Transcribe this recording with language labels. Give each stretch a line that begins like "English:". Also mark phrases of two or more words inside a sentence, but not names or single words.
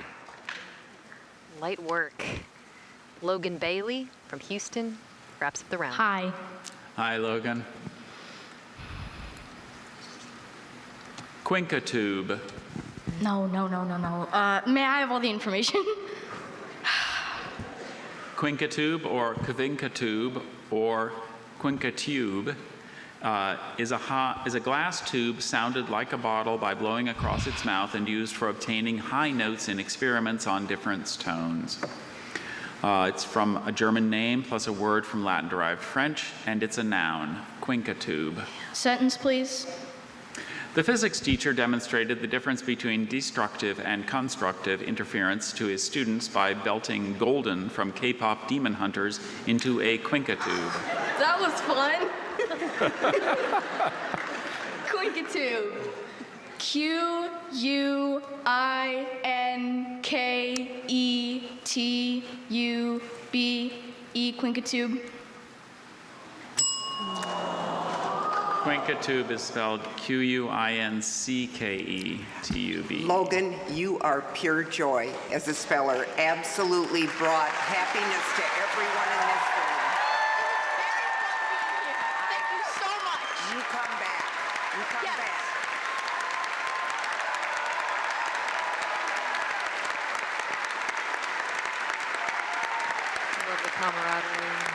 English: Light work. Logan Bailey from Houston wraps up the round. Hi. Hi, Logan. Quinkatube. No. May I have all the information? Quinkatube or Kvinkatube or Quinkatube is a glass tube sounded like a bottle by blowing across its mouth and used for obtaining high notes in experiments on different tones. It's from a German name plus a word from Latin-derived French, and it's a noun, Quinkatube. Sentence, please. The physics teacher demonstrated the difference between destructive and constructive interference to his students by belting Golden from K-pop Demon Hunters into a Quinkatube. That was fun. Quinkatube. Q-U-I-N-K-E-T-U-B-E. Quinkatube. Quinkatube is spelled Q-U-I-N-C-K-E-T-U-B. Logan, you are pure joy as a speller. Absolutely brought happiness to everyone in this room. Thank you so much. You come back. You come back. I love the camaraderie.